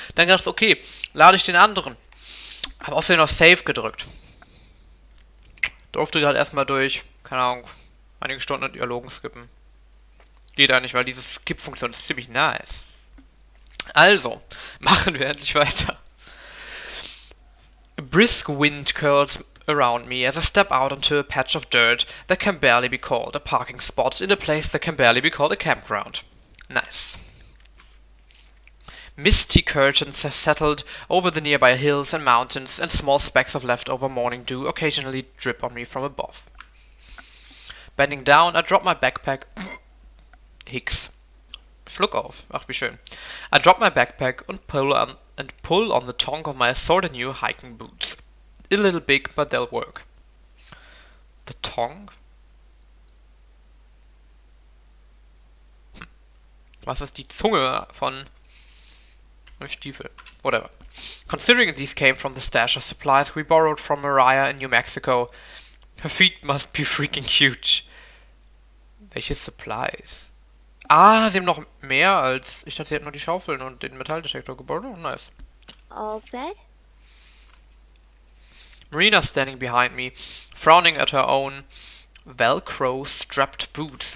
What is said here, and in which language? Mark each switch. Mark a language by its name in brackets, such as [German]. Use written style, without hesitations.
[German] Dann gedacht, okay, lade ich den anderen. Habe außerdem noch Save gedrückt. Durfte gerade erstmal durch, keine Ahnung, einige Stunden an Dialogen skippen. Geht eigentlich, weil diese Skip-Funktion ist ziemlich nice. Also, machen wir endlich weiter. [English] A brisk wind curls around me as I step out onto a patch of dirt that can barely be called a parking spot in a place that can barely be called a campground. Nice. Misty curtains have settled over the nearby hills and mountains, and small specks of leftover morning dew occasionally drip on me from above. Bending down, I drop my backpack... [German] Hicks. Schluck auf. Ach, wie schön. [English] I drop my backpack and pull on the tongue of my assorted new hiking boots. A little big, but they'll work. The tongue? [German] Was ist die Zunge von Stiefel? [English] Whatever. Considering these came from the stash of supplies we borrowed from Mariah in New Mexico, her feet must be freaking huge. [German] Welche Supplies? Ah, sie haben noch mehr als... Ich dachte, sie hätten nur die Schaufeln und den Metalldetektor gebaut. [English] Oh, nice. All set? Marina's standing behind me, frowning at her own Velcro-strapped boots.